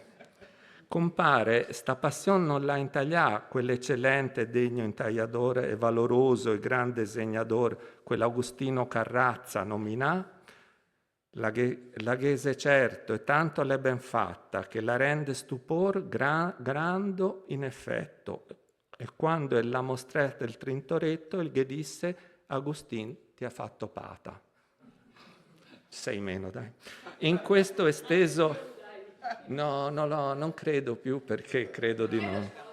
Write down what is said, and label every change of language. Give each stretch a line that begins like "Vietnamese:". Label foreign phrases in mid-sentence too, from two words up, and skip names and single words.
Venetian: Compare, sta passione non l'ha intaglià, quell'eccellente degno intagliatore e valoroso e grande segnador, quell'Agostino Carrazza nominà? La ghese certo, e tanto l'è ben fatta, che la rende stupor grando in effetto. E quando ella mostrette il Tintoretto, il ghe disse, Agustin ti ha fatto pata.
Italian: 6 meno, dai. In questo esteso... No, non credo più, perché credo di no.